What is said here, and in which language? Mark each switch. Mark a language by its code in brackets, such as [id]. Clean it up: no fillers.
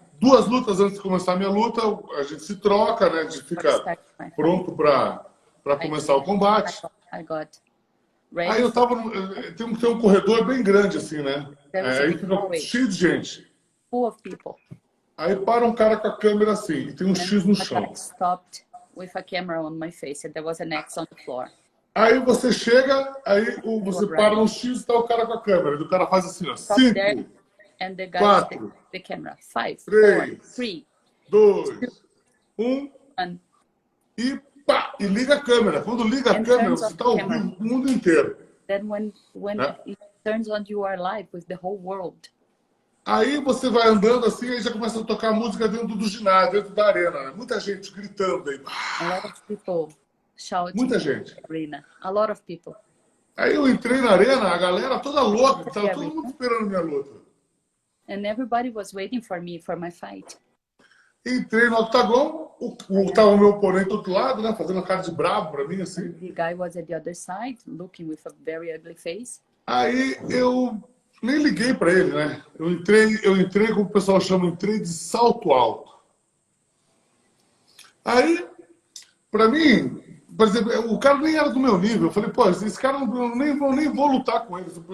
[pt] 2 lutas antes de começar a minha luta, a gente se troca, né? A gente fica pronto para começar o combate. Aí eu tava tem um corredor bem grande assim, né? Aí fica cheio de gente. [en] Full of people. [pt] Aí para um cara com a câmera assim, e tem um X no chão. [en] Stopped with a camera on my face and there was an X on the floor. [pt] Aí você chega, aí você para no X e tá o cara com a câmera. E o cara faz assim, ó. 5, 4, 3, 2, 1. E pá! E liga a câmera. Quando liga a câmera, você tá ouvindo o mundo inteiro. [en] Then when it turns on, you are live with the whole world. [pt] Aí você vai andando assim, aí já começa a tocar música dentro do ginásio, dentro da arena. Né? Muita gente gritando aí. [en] A lot of people shouting. [pt] Muita gente. [en] Arena. A lot of people. [pt] Aí eu entrei na arena, a galera toda louca, tava todo mundo esperando minha luta. [en] And everybody was waiting for me, for my fight. [pt] Entrei no octagon, tava o meu oponente do outro lado, né, fazendo uma cara de bravo pra mim, assim. [en] The guy was at the other side, looking with a very ugly face. [pt] Aí eu nem liguei pra ele, né? Eu entrei, como o pessoal chama, entrei de salto alto. Aí, pra mim, por exemplo, o cara nem era do meu nível. Eu falei, pô, esse cara nem vou lutar com ele.